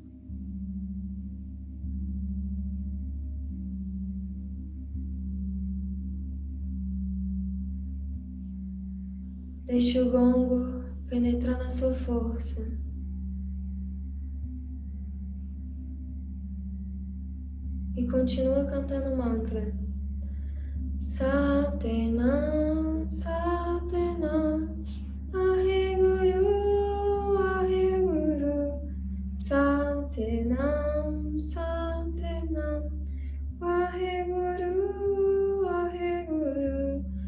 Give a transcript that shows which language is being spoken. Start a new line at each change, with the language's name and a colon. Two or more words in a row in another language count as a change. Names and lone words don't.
Portuguese: Deixe o gongo penetrar na sua força. E continua cantando o mantra.
Punjabi: ਸਤਿਨਾਮ, ਸਤਿਨਾਮ, ਵਾਹਿਗੁਰੂ, ਵਾਹਿਗੁਰੂ, ਸਤਿਨਾਮ, ਸਤਿਨਾਮ, ਵਾਹਿਗੁਰੂ, ਵਾਹਿਗੁਰੂ,